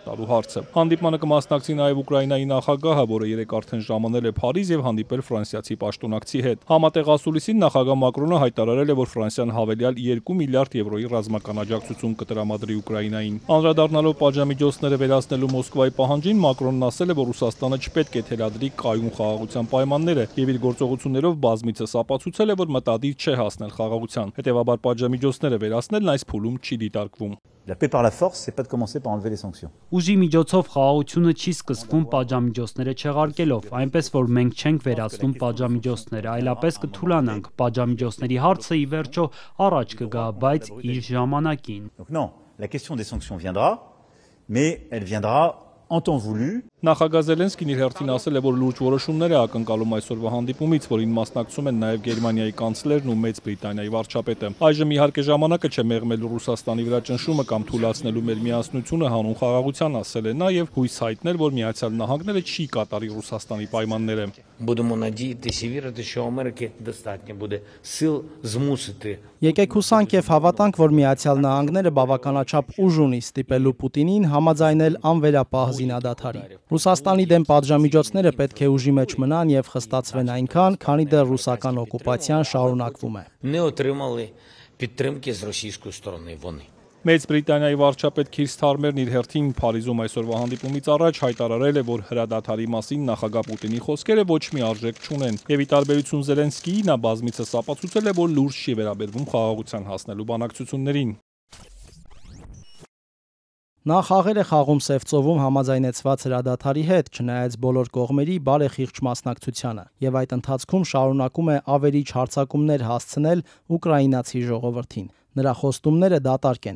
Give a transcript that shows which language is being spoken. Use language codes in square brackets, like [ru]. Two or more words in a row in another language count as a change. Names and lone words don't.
[hy] տալու հարցը։ Հանդիպմանը կմասնակցի նաև Ուկրաինայի նախագահը, որը երեկ արդեն ժամանել է Փարիզ եւ հանդիպել ֆրանսիացի պաշտոնակցի հետ։ Համատեղ ասուլիսին նախագահ Մակրոնը հայտարարել է, որ Ֆրանսիան հավելյալ 2 միլիարդ եվրոյի ռազմական աջակցություն կտրամադրի Ուկրաինային։ Անդրադառնալով պատժամիջոցները վերացնելու Մոսկվայի պահանջին, Մակրոնն ասել է, որ Ռուսաստանը չպետք է թելադրի կայուն խաղաղության պայմաններ եւ իր գործողություններով բազմիցս ապացուցել է, որ մտադիր չէ հասնել խաղաղության։ Հետևաբար պատժամիջոցները վերացնելն այս փուլում չի դիտարկվում։ [fr] La paix par la force, c'est pas de commencer par enlever les sanctions. [hy] Ուժի միջոցով խաղաղությունը չի սկսվում պատժամիջոցները չեղարկելով, այնպես որ մենք չենք վերացնում պատժամիջոցները, այլապես կթուլանանք։ Պատժամիջոցների հարցը ի վերջո առաջ կգա, բայց իր ժամանակին։ [fr] Donc non, la question des sanctions viendra, mais elle viendra en temps voulu. [hy] Նախագահ Զելենսկին իր հերթին ասել է, որ լուրջ որոշումներ է ակնկալում այսօրվա հանդիպումից, որին մասնակցում են նաև Գերմանիայի կանցլերն ու Մեծ Բրիտանիայի վարչապետը։ Այժմ իհարկե ժամանակը չէ մեղմելու Ռուսաստանի վրա ճնշումը կամ թուլացնելու մեր միասնությունը հանուն խաղաղության, ասել է նա եւ հույս հայտնել, որ Միացյալ Նահանգները չի կատարի Ռուսաստանի пайманները։ [uk] Будемо надіятися і вірити, що Америки достатньо буде сил змусити. [hy] Եկեք հուսանք եւ հավատանք, որ Միացյալ Նահանգները բավականաչափ ուժ ունի ստիպելու Պուտինին համաձայնել անվերապահ զինադադարի։ Ռուսաստանի դեմ պատժամիջոցները պետք է ուժի մեջ մնան եւ խստացվեն այնքան, քանի դեռ ռուսական օկուպացիան շարունակվում է։ [uk] Не отримали підтримки з російської сторони вони. [hy] Մեծ Բրիտանիայի վարչապետ Քիր Սթարմերն իր հերթին Փարիզում այսօրվա հանդիպումից առաջ հայտարարել է, որ հրադադարի մասին նախագահ Պուտինի խոսքերը ոչ մի արժեք չունեն, եւ ի տարբերություն Զելենսկիի նա բազմիցս ապացուցել է, որ լուրջ չի վերաբերվում խաղաղության հասնելու բանակցություններին։ Նա խաղեր է խաղում Սև ծովում համաձայնեցված հրադադարի հետ, չնայած բոլոր կողմերի բարեխիղճ մասնակցությանը, եւ այդ ընթացքում շարունակում է ավերիչ հարձակումներ հասցնել ուկրաինացի ժողովրդին։ Նրա խոստումները դատարկ են։